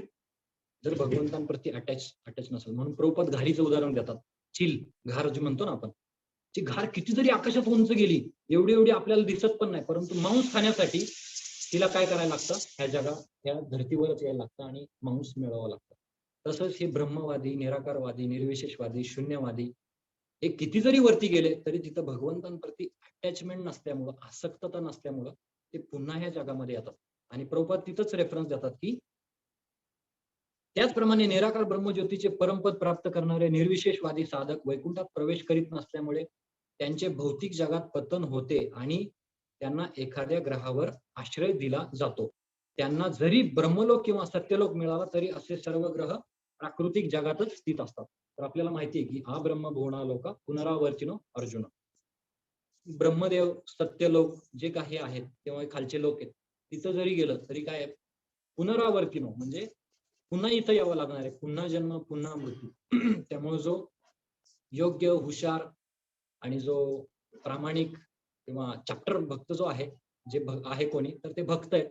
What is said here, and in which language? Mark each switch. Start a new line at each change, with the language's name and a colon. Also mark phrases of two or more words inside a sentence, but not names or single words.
Marathi: जर भगवंतांप्रती अटॅच नसेल. म्हणून प्रभुपाद घारीचं उदाहरण देतात. चिल, घार जे म्हणतो ना आपण. ती घार किती जरी आकाशात उंच गेली, एवढी आपल्याला दिसत पण नाही. परंतु मांस खाण्यासाठी तिला काय करायला लागतं? ह्या धर्तीवरच यायला लागतं आणि मांस मिळवावं लागतं. तसंच हे ब्रह्मवादी, निराकारवादी, निर्विशेषवादी, शून्यवादी हे किती जरी वरती गेले, तरी तिथं भगवंतांप्रती अटॅचमेंट नसल्यामुळं, आसक्तता नसल्यामुळं ते पुन्हा ह्या जगामध्ये येतात. आणि प्रभुपाद तिथंच रेफरन्स देतात, की त्याचप्रमाणे निराकार ब्रह्मज्योतीचे परमपद प्राप्त करणारे निर्विशेषवादी साधक वैकुंठात प्रवेश करीत नसल्यामुळे त्यांचे भौतिक जगात पतन होते आणि त्यांना एखाद्या ग्रहावर आश्रय दिला जातो. त्यांना जरी ब्रह्मलोक किंवा सत्यलोक मिळाला तरी असे सर्व ग्रह प्राकृतिक जगातच स्थित असतात. तर आपल्याला माहिती आहे की हा
Sanskrit: ब्रह्म भुवना लोका पुनरावर्तिनो अर्जुन.
Marathi: ब्रह्मदेव, सत्यलोक जे काही आहेत किंवा खालचे लोक आहेत, तिथं जरी गेलं तरी काय आहे, पुनरावर्तिनो म्हणजे पुन्हा इथं यावं लागणार आहे, पुन्हा जन्म पुन्हा मृत्यू. त्यामुळे जो योग्य, हुशार आणि जो प्रामाणिक किंवा चॅप्टर भक्त जो आहे, जे आहे कोणी, तर ते भक्त आहेत.